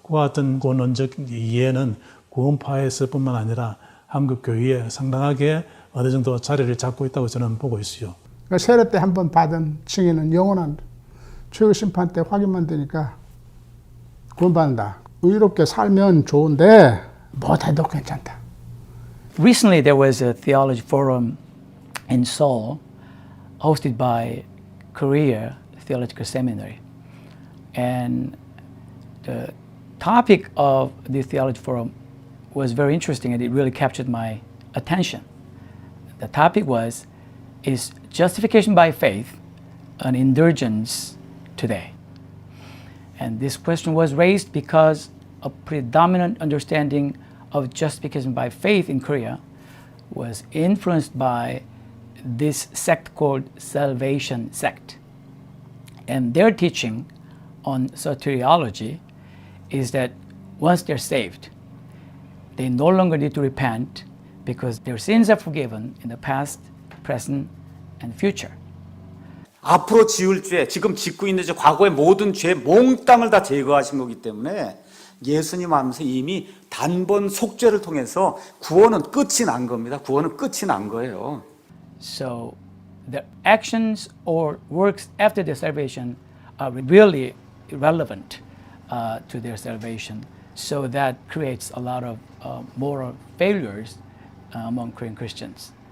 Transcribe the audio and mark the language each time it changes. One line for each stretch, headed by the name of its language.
Korean: 그와 같은 구원론적 이해는 구원파에서뿐만 아니라 한국 교회에 상당하게 어느 정도 자리를 잡고 있다고 저는 보고 있어요. 그러니까 세례 때 한 번 받은 칭의는 영원한, 최후 심판 때 확인만 되니까 구원받는다. 의롭게 살면 좋은데 못해도 괜찮다.
English: Recently, there was a theology forum in Seoul hosted by Korea Theological Seminary. And the topic of the theology forum was very interesting and it really captured my attention. The topic was, is justification by faith an indulgence today? And this question was raised because a predominant understanding of justification by faith in Korea was influenced by this sect called Salvation Sect. And their teaching on soteriology is that once they're saved, they no longer need to repent because their sins are forgiven in the past, present, and future.
Korean: 앞으로 지을 죄, 지금 짓고 있는 죄, 과거의 모든 죄 몽땅을 다 제거하신 거기 때문에 예수님 하면서 이미 단번 속죄를 통해서 구원은 끝이 난 겁니다. 구원은 끝이 난 거예요.
English: So the actions or works after their salvation are really irrelevant to their salvation. So that creates a lot of moral failures among Korean Christians.